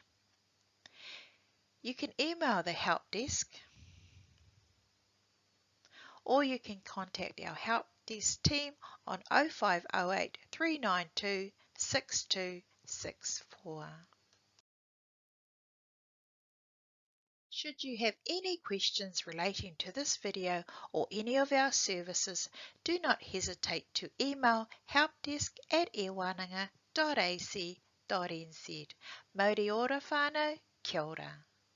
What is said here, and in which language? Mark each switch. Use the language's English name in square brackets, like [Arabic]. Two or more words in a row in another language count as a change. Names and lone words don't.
[English] You can email the help desk or you can contact our help desk team on 0508 392 6264. Should you have any questions relating to this video or any of our services, do not hesitate to email helpdesk@airwananga.ac.nz. [Māori] Mauri ora whānau, kia ora.